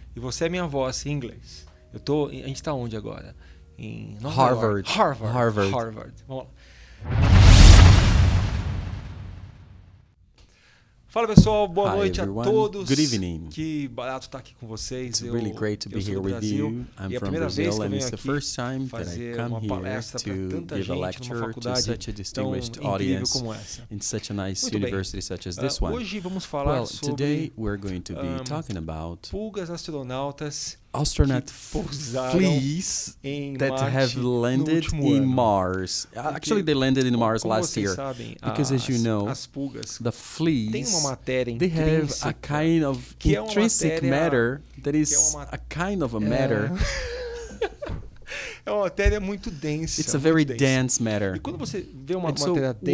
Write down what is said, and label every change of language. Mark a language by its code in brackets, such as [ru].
[pt] E você é minha voz em inglês. A gente está onde agora? Em Harvard. Harvard. Vamos lá. Fala pessoal, boa noite [en] everyone. [pt] A todos. [en] Good evening. [pt] Que barato estar aqui com vocês. [en] It's really great to be here with you. I'm from Brazil and it's the first time that I come here to give a lecture to such a distinguished audience in such a nice university such as this one. [pt] Hoje vamos falar sobre [en] today we're going to be talking about [pt] pulgas astronautas [en] astronaut fleas that have landed in Mars. Actually, they landed in Mars last year. Because as you know, the fleas, they have a kind of intrinsic matter that is a kind of a matter. [pt] É uma matéria muito densa. [en] It's a very dense matter. [pt] E quando você vê uma matéria densa,